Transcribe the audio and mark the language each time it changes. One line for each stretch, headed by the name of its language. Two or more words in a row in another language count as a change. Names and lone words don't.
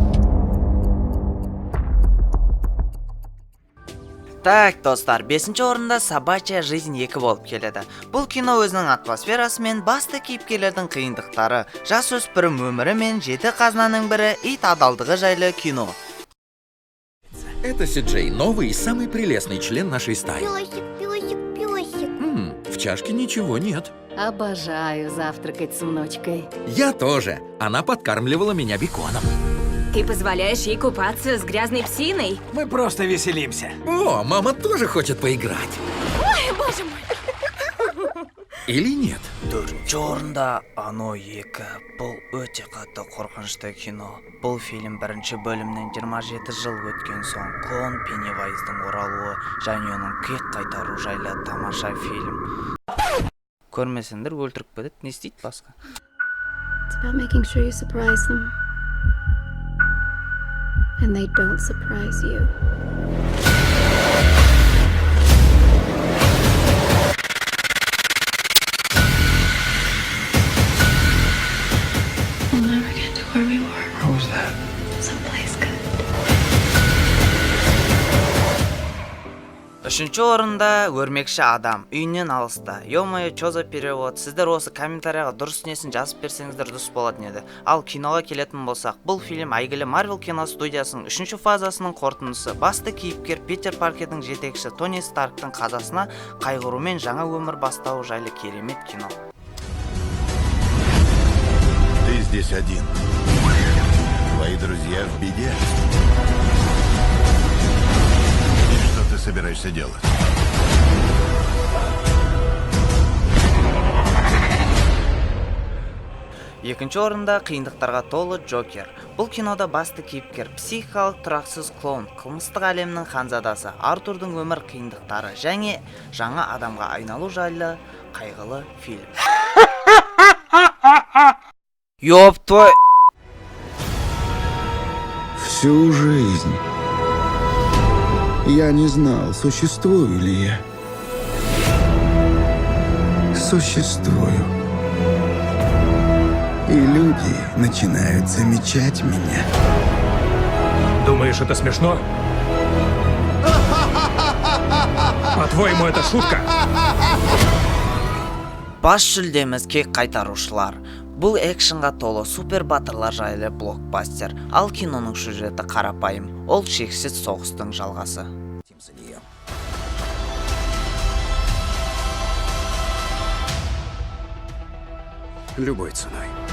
Kazakh: Так, достар, 5-ші орында Собачья жизнь 2 болып келеді. Бұл кино өзінің атмосферасы мен басты кейіпкерлердің қиындықтары, жасөспірім өмірі мен 7 қазынаның бірі ит адалдығы жайлы кино.
Russian: Это Си-Джей, новый и самый прелестный член нашей стаи. Пёсик. В чашке ничего нет. Обожаю завтракать с внучкой. Я тоже. Она подкармливала меня беконом. Ты позволяешь ей купаться с грязной псиной? Мы просто веселимся. О, мама тоже хочет поиграть. Ой, боже мой. Или нет?
Kazakh: 4-ші орында Ано 2. Бұл өте қатты қорқынышты кино. Бұл фильм 1-ші бөлімнен 27 жыл өткен соң клон Пеннивайздың оралуы және оның кек қайтару жайлы тамаша фильм. Көрмесеңдер өлтіріп кетеді, не істейді басқа?
English: It's about making sure you surprise them. And they don't surprise you. We'll never get to where we were. How was that? Someplace good.
Kazakh: 3-ші орында өрмекші адам үйінен алыста.
Russian: Ё-моё, чё за перевод?
Kazakh: Сіздер осы комментарияға дұрыс несін жазып берсеңіздер дұрыс болатын еді. Ал киноға келетін болсақ, бұл фильм әйгілі Marvel киностудиясының 3-ші фазасының қорытындысы. Басты кейіпкер Питер Паркердің жетекші Тони Старктың қазасына қайғырумен жаңа өмір бастауы жайлы керемет кино.
Russian: Ты здесь один. Твои друзья в беде. И что ты собираешься делать?
Kazakh: Екінші орында қиындықтарға толы Джокер. Бұл кинода басты кейіпкер психикалық тұрақсыз клоун, қылмыстық әлемнің ханзадасы, Артурдың өмір қиындықтары және жаңа адамға айналу жайлы қайғылы фильм.
Russian: Ёп твой... Всю жизнь я не знал, существую ли я. Существую. И люди начинают замечать меня. Думаешь, это смешно? По-твоему, это шутка?
Kazakh: Бас жүлдеміз кек қайтарушылар. Бұл экшенға толы супер батырлар жайлы блокбастер. Ал киноның сюжеті қарапайым. Ол шексіз соғыстың жалғасы.
Russian: Любой ценой.